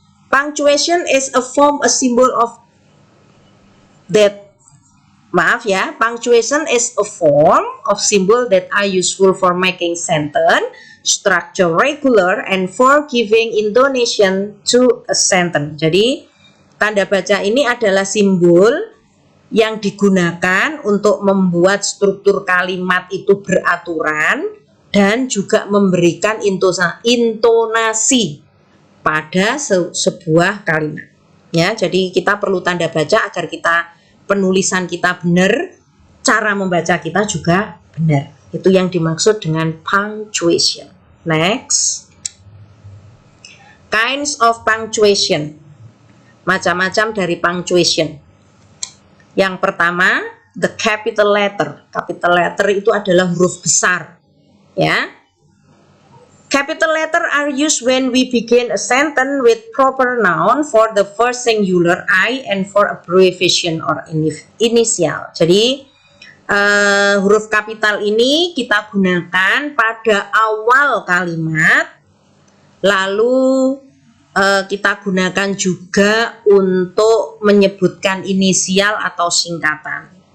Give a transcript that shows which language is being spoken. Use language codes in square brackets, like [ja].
[en] Punctuation is a symbol of that. [id] Maaf ya, [en] punctuation is a form of symbol that are useful for making sentence structure regular and for giving intonation to a sentence. [id] Jadi, tanda baca ini adalah simbol yang digunakan untuk membuat struktur kalimat itu beraturan dan juga memberikan intonasi pada sebuah kalimat. Ya, jadi kita perlu tanda baca agar penulisan kita benar, cara membaca kita juga benar. Itu yang dimaksud dengan punctuation. [en] Next. Kinds of punctuation. [id] Macam-macam dari [en] punctuation. [id] Yang pertama, [en] the capital letter. [id] Capital letter itu adalah huruf besar. Ya. [en] Capital letter are used when we begin a sentence with proper noun for the first singular I and for abbreviation or initial. [id] Jadi huruf kapital ini kita gunakan pada awal kalimat, lalu kita gunakan juga untuk menyebutkan inisial atau singkatan.